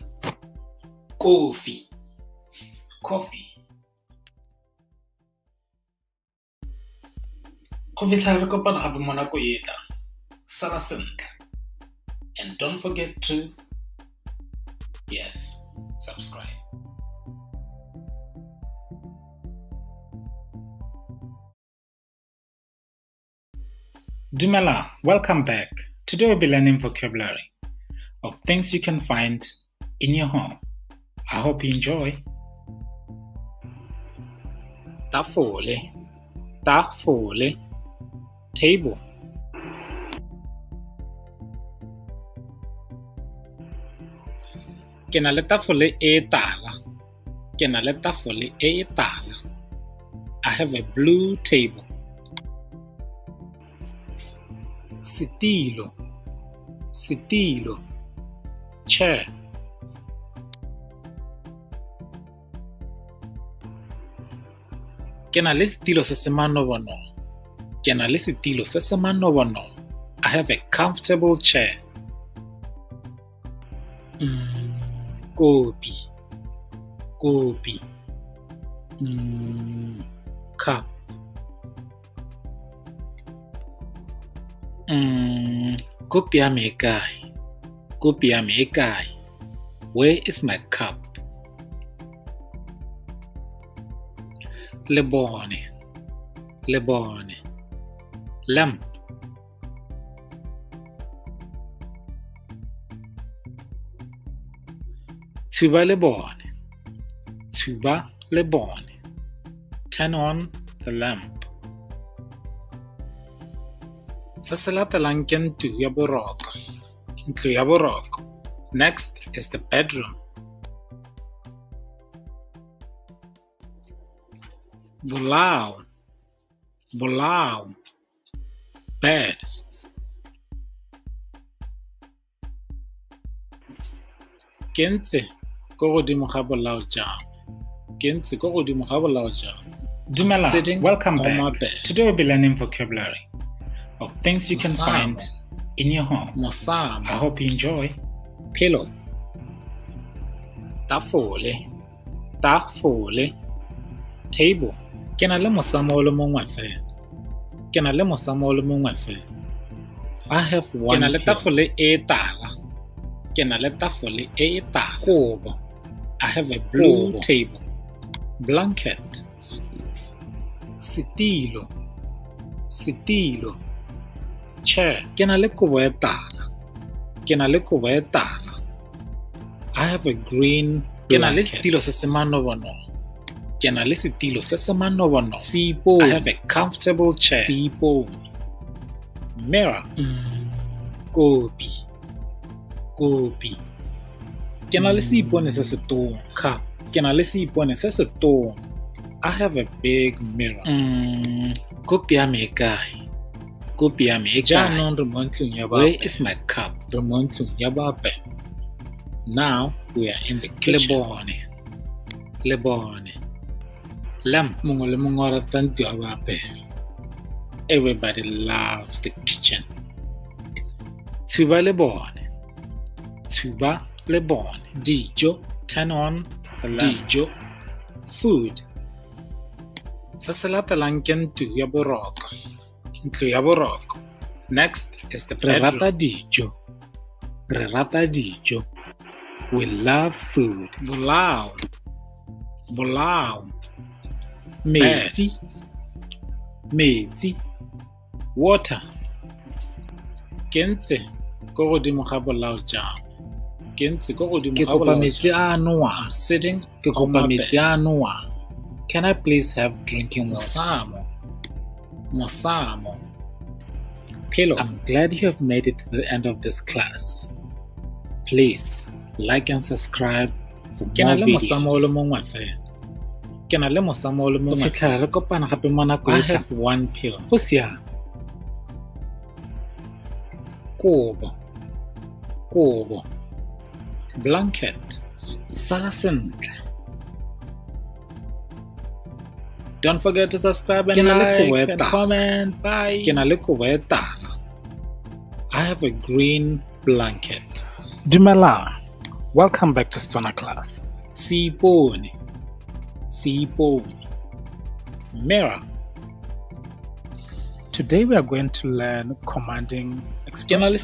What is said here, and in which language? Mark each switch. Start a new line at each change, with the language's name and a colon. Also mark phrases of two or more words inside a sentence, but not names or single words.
English: Coffee.
Tswana: Go fitlha re kopana gape mo nako e tlang. Sala sentle.
English: And don't forget to, subscribe. Dumela, welcome back. Today we'll be learning vocabulary of things you can find in your home. I hope you enjoy.
Tswana: Tafole, tafole, table. Ke na le tafole e tala. Ke na le tafole e tala.
English: I have a blue table.
Tswana: Setilo, setilo, chair. Ke na le setilo se se manobonobo. Ke na le setilo se se manobonobo.
English: I have a comfortable chair.
Tswana: Kopi, kopi. Cup. Kopi ya me e kae? Kopi ya me e kae?
English: Where is my cup?
Tswana: Lebone, lebone.
English: Lamp.
Tswana: Tuba lebone, tuba lebone.
English: Turn on the lamp.
Tswana: Se se latelang ke ntlo ya boroko. Ntlo ya boroko.
English: Next is the bedroom.
Tswana: Bolao, bolao.
English: Bed.
Tswana: Ke ntse ko godimo ga bolao jang. Ke ntse ko godimo ga bolao jang. Dumela,
English: welcome back. Today we'll be learning vocabulary of things you can find in your home. Mosamo. I hope you enjoy. Pillow.
Tswana: Tafole, tafole.
English: Table.
Tswana: Ke na le mosamo o le mongwe fela. Ke na le mosamo o le mongwe fela.
English: I have one.
Tswana: Ke na le tafole e tala. Ke na le tafole e tala. Kobo.
English: I have a blue table. Blanket.
Tswana: Setilo, setilo.
English: Chair.
Tswana: Ke na le kobo e tala. Ke na le kobo e tala.
English: I have a green blanket.
Tswana: Ke na le setilo se se manobonobo. Ke na le setilo se se manobonobo. Seipone.
English: I have a comfortable chair.
Tswana: Seipone. Mirror. Kopi, kopi. Ke na le seipone se se tona.
English: Cup.
Tswana: Ke na le seipone se se tona.
English: I have a big mirror.
Tswana: Kopi ya me e kae? Kopi ya me e kae? Jaanong re mo ntlong ya bape.
English: Where is my cup?
Tswana: Re mo ntlong ya bape.
English: Now we are in the kitchen.
Tswana: Lebone, lebone. Lamp. Mongwe le mongwe o rata ntlo ya bape.
English: Everybody loves the kitchen.
Tswana: Tuba lebone, tuba lebone. Dijo.
English: Turn on the lamp.
Tswana: Dijo. Food. Se se latelang ke ntlo ya boroko. Ntlo ya boroko.
English: Next is the bedroom.
Tswana: Re rata dijo. Re rata dijo.
English: We love food.
Tswana: Bolao, bolao. Metsi, metsi.
English: Water.
Tswana: Ke ntse ko godimo ga bolao jang. Ke ntse ko godimo ga bolao. Ke kopa metsi a nowang. Sitting. Ke kopa metsi a nowang.
English: Can I please have drinking water?
Tswana: Mosamo. Mosamo.
English: Pillow. I'm glad you have made it to the end of this class. Please like and subscribe for more videos.
Tswana: Ke na le mosamo o le mongwe. Go fitlhela re kopana gape mo nako.
English: I have one pillow.
Tswana: Go siame. Kobo, kobo. Blanket. Sala sentle.
English: Don't forget to subscribe and like and comment. Bye.
Tswana: Ke na le kobo e tala.
English: I have a green blanket. Dumela, welcome back to Setswana class.
Tswana: Seipone, seipone.
English: Mirror. Today we are going to learn commanding expressions.